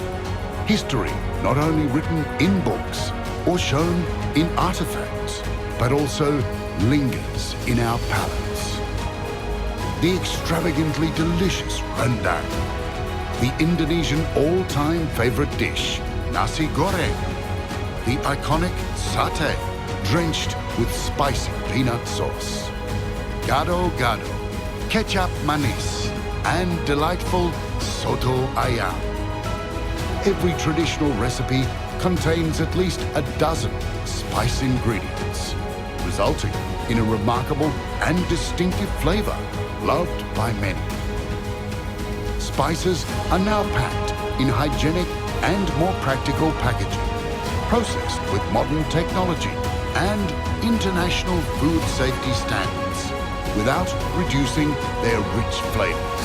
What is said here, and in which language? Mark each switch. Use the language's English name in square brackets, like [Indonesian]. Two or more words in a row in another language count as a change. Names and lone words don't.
[English] History not only written in books or shown in artifacts, but also lingers in our palates. The extravagantly delicious rendang, the Indonesian all-time favorite dish, nasi goreng, the iconic satay, drenched with spicy peanut sauce, gado-gado, kecap manis, and delightful soto ayam. Every traditional recipe contains at least a dozen spice ingredients, resulting in a remarkable and distinctive flavor loved by many. Spices are now packed in hygienic and more practical packaging, processed with modern technology and international food safety standards, without reducing their rich flavors.